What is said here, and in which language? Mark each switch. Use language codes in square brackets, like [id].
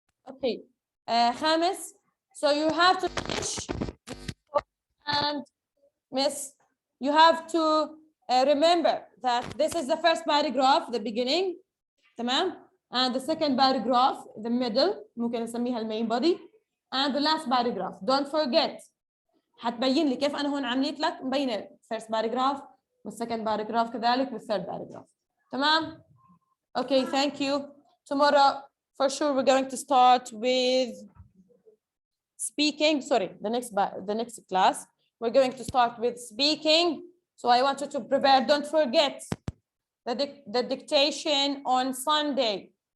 [en] Okay. خامس. So you have to finish. And Miss, you have to remember that this is the first paragraph, the beginning. تمام. And the second paragraph, the middle. [ar] ممكن نسميها المين [en] body. And the last paragraph. Don't forget. [ar] حتبين لي كيف أنا هون عملت لك مبينة [en] first paragraph [ar] وال [en] second paragraph [ar] كذلك وال [en] third paragraph. تمام. Okay, thank you. Tomorrow, for sure, we're going to start with speaking. Sorry, the next class. We're going to start with speaking. So I want you to prepare. Don't forget the dictation on Sunday.